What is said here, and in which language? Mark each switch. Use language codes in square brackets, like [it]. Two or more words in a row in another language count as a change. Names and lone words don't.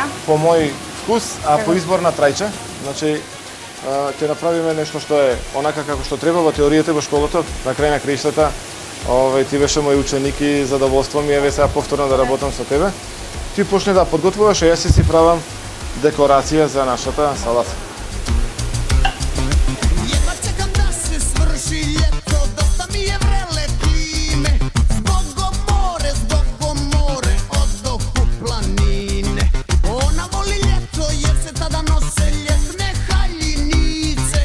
[mk] по мој вкус, а по избор на Трајче. Значи, ќе направиме нешто што е онака како што треба во теоријата во школата, на крај на краиштата. Ти беше мој ученик и задоволство ми е сега повторно да работам со тебе. Ти почне да подготвуваш, а јас си правам декорација за нашата салата. [hr] Jedva čekam da se svrši ljeto, dosta mi je vrele klime. Zbogom more, odoh u planine. Ona voli ljeto jer se tada nose ljetne haljinice.